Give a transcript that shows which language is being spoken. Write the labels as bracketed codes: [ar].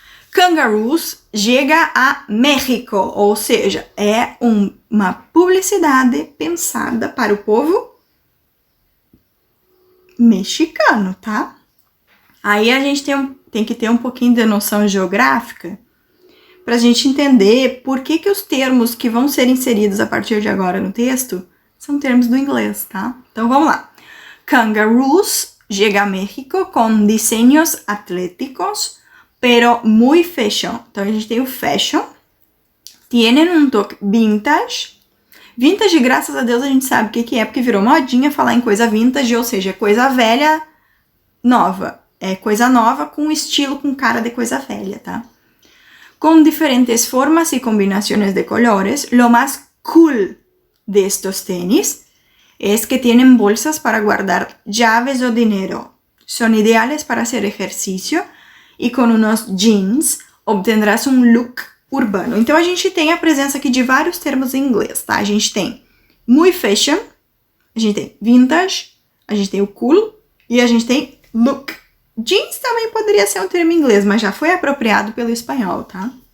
[pt] Kangaroos chega a México, ou seja, é uma publicidade pensada para o povo mexicano, tá? Aí a gente tem que ter um pouquinho de noção geográfica para a gente entender por que os termos que vão ser inseridos a partir de agora no texto são termos do inglês, tá? Então vamos lá. [es] Kangaroos llega a México con diseños atléticos, pero muy fashion. [pt] Então a gente tem o fashion, [es] tienen un toque vintage. [pt] Vintage, graças a Deus, a gente sabe o que é, porque virou modinha falar em coisa vintage, ou seja, coisa velha, nova. É coisa nova com estilo, com cara de coisa velha, tá? [es] Com diferentes formas y combinaciones de colores, lo más cool de estos tenis es que tienen bolsas para guardar llaves o dinero. Son ideales para hacer ejercicio y con unos jeans obtendrás un look urbano. [pt] Então, a gente tem a presença aqui de vários termos em inglês, tá? A gente tem muy fashion, a gente tem vintage, a gente tem o cool e a gente tem look. Jeans também poderia ser um termo em inglês, mas já foi apropriado pelo espanhol, tá?